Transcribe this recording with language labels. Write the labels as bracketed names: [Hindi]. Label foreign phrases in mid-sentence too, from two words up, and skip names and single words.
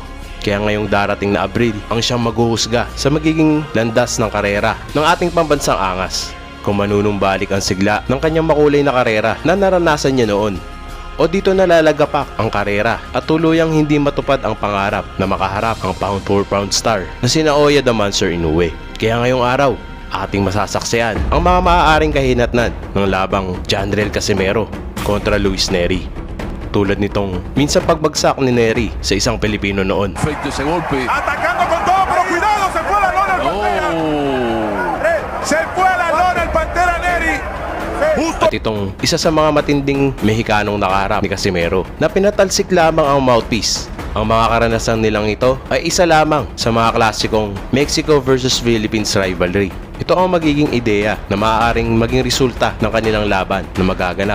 [Filipino] Kaya ngayong darating na Abril ang siyang maghuhusga sa magiging landas ng karera ng ating pambansang angas kung manunumbalik ang sigla ng kanyang makulay na karera na naranasan niya noon o dito nalalagapak ang karera at tuluyang hindi matupad ang pangarap na makaharap ang [English] pound for pound star [Filipino] na si Oya the Monster Inoue. Kaya ngayong araw ating masasaksihan ang mga maaaring kahinatnan ng labang JOHN RIEL Casimero kontra NERY. Tulad nitong minsan pagbagsak ni NERY sa isang Pilipino noon. [Spanish] Efecto ese golpe. Atacando con todo, pero cuidado, se fue la lona el Pantera. Se fue la lona el Pantera NERY. [Filipino] At itong isa sa mga matinding Mexicanong nakaharap ni Casimero na pinatalsik lamang ang mouthpiece. Ang mga karanasan nilang ito ay isa lamang sa mga klasikong [English] Mexico versus Philippines rivalry. [Filipino] Ito ang magiging ideya na maaaring maging resulta ng kanilang laban na magaganap.